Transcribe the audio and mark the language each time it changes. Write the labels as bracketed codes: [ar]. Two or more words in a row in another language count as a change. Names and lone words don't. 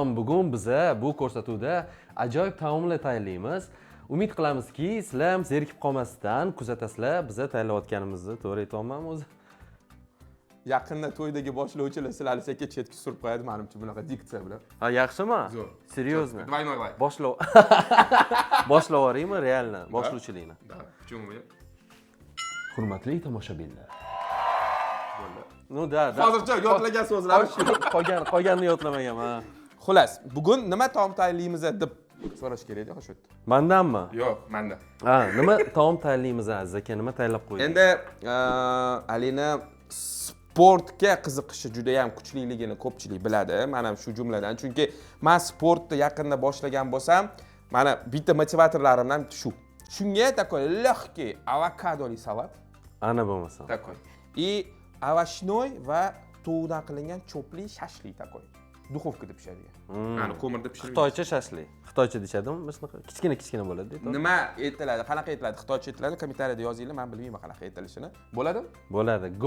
[uz] Bugun biza bu ko'rsatuvda ajoyib taomlar tayyorlaymiz. Umid qilamizki, sizlar ham zerikib qolmasdan kuzatasizlar. Biza tayyorlayotganimizni to'g'ri aytolmayman o'zi. Yaqinda to'ydagi boshlovchilar sizlarni sekin chetga surib qo'yadi, menimcha bunaqa diksiya bilan. Ha, yaxshimi? Zo'r. [ru] Серьезно? Двойной лайк. [uz] Boshlab yuboraymi realni, boshlovchilikni? [ru] Да, почему нет? [uz] Hurmatli tomoshabinlar. Bo'ldi. [ru] Ну да. [uz] Hozircha yodlagan so'zlar shu. Qolganini yodlamaganman. Xullas, bugun nima taom tayyorlaymiz deb so'rash kerak edi, shu yerda. Mendanmi? Yo'q, menda. Ha, nima taom tayyorlaymiz aziz aka? Nima tayyorlab qo'ydik? Endi Alina sportga qiziqishi juda ham kuchliligini ko'pchilik biladi. Men ham shu jumladan, chunki men sportni yaqinda boshlagan bo'lsam, mana bitta motivatorlarimdan shu. Shunga [ru] такой легкий [uz] avokadoli salat. Ana bo'lmasa. [ru] Такой. И овощной [uz] va tovuqdan qilingan chopli shashlik такой. Duxovkada pishadigan. Mana ko'mirda pishirilgan. Xitoycha shashlik. Xitoycha dechadimi? Biz kichkina bo'ladi, to'g'ri? Nima aytiladi? Qanaqa aytiladi? Xitoycha aytiladi, kommentariyada yozinglar, men bilmayman qanaqa aytilishini. Bo'ladimi? Bo'ladi. Go.